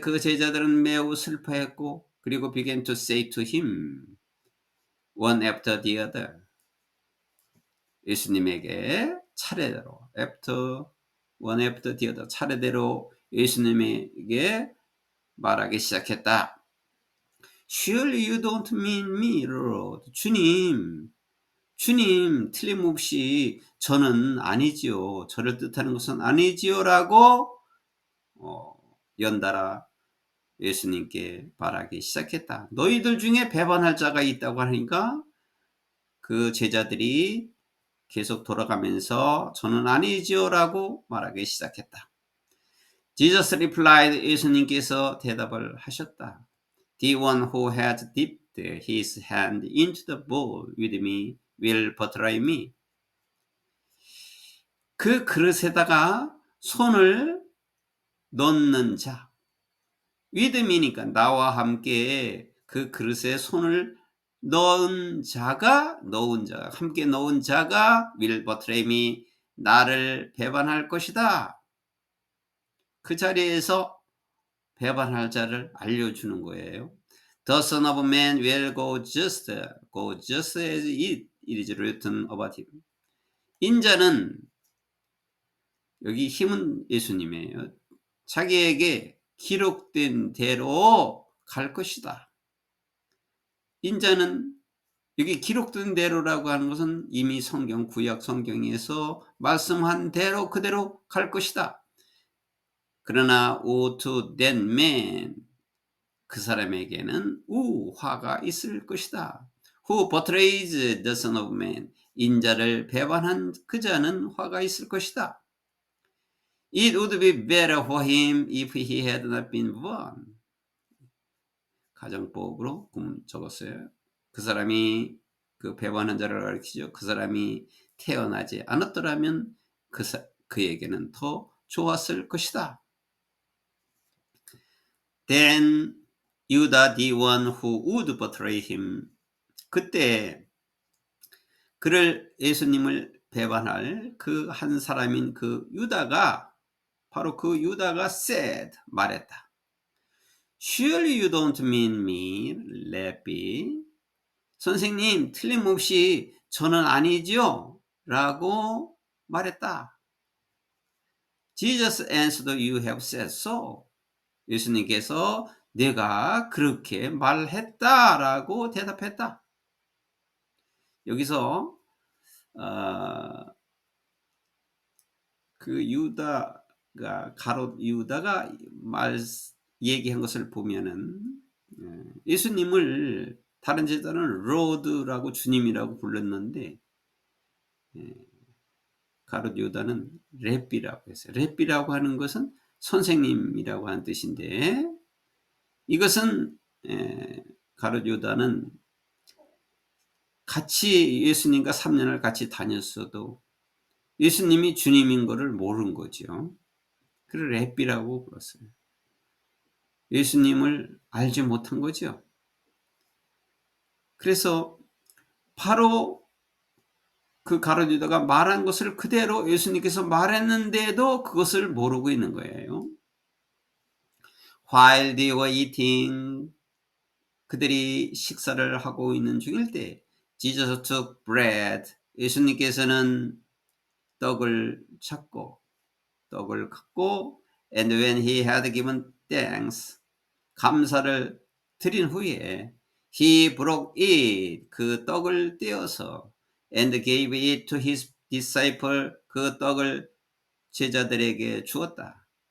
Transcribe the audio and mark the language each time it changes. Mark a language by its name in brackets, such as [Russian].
[Korean] 그 제자들은 매우 슬퍼했고 그리고 [English] began to say to him one after the other. [Korean] 예수님에게 차례대로 [English] one after the other [Korean] 차례대로 예수님에게 말하기 시작했다. [English] Surely you don't mean me, Lord. [Korean] 주님 틀림없이 저는 아니지요. 저를 뜻하는 것은 아니지요 라고 연달아 예수님께 말하기 시작했다. 너희들 중에 배반할 자가 있다고 하니까 그 제자들이 계속 돌아가면서 저는 아니지요 라고 말하기 시작했다. [English] Jesus replied, [Korean] 예수님께서 대답을 하셨다. [English] The one who had dipped his hand into the bowl with me will betray me. [Korean] 그 그릇에다가 손을 넣는 자, with me니까 나와 함께 그 그릇에 손을 넣은 자가 함께 넣은 자가 [English] will betray me, [Korean] 나를 배반할 것이다. 그 자리에서 배반할 자를 알려주는 거예요. [English] The Son of Man will go just as it is written about him. [Korean] 인자는, 여기 힘은 예수님이에요. 자기에게 기록된 대로 갈 것이다. 인자는 여기 기록된 대로라고 하는 것은 이미 성경 구약 성경에서 말씀한 대로 그대로 갈 것이다. 그러나 [English] to that man [Korean] 그 사람에게는 화가 있을 것이다. [English] Who betrays the son of man [Korean] 인자를 배반한 그 자는 화가 있을 것이다. [English] It would be better for him if he had not been born. [Korean] 가정법으로 적었어요. 그 사람이 그 배반한 자를 가리키죠. 그 사람이 태어나지 않았더라면 그에게는 더 좋았을 것이다. [English] Then Judah, the one who would betray him. [Korean] 그때 그를 예수님을 배반할 그 한 사람인 그 유다가 바로 그 유다가 said 말했다. [English] Surely you don't mean me, Rabbi. [Korean] 선생님, 틀림없이 저는 아니죠? 라고 말했다. [English] Jesus answered, you have said so. [Korean] 예수님께서 내가 그렇게 말했다라고 대답했다. 여기서 그 유다가 가롯 유다가 얘기한 것을 보면은 예수님을 다른 제자는 로드라고 주님이라고 불렀는데 가롯 유다는 랩비라고 했어요. 랩비라고 하는 것은 선생님이라고 하는 뜻인데 이것은 가롯 유다는 같이 예수님과 3년을 같이 다녔어도 예수님이 주님인 것을 모르는 거죠. 그를 랩비라고 불렀어요. 예수님을 알지 못한 거죠. 그래서 바로 그 가롯 유다가 말한 것을 그대로 예수님께서 말했는데도 그것을 모르고 있는 거예요. [English] While they were eating, [Korean] 그들이 식사를 하고 있는 중일 때 [English] Jesus took bread, [Korean] 예수님께서는 떡을 잡고 떡을 갖고 [English] and when he had given thanks, [Korean] 감사를 드린 후에 [English] he broke it, [Korean] 그 떡을 떼어서 [English] and gave it to his disciple, [Korean] 그 떡을 제자들에게 주었다.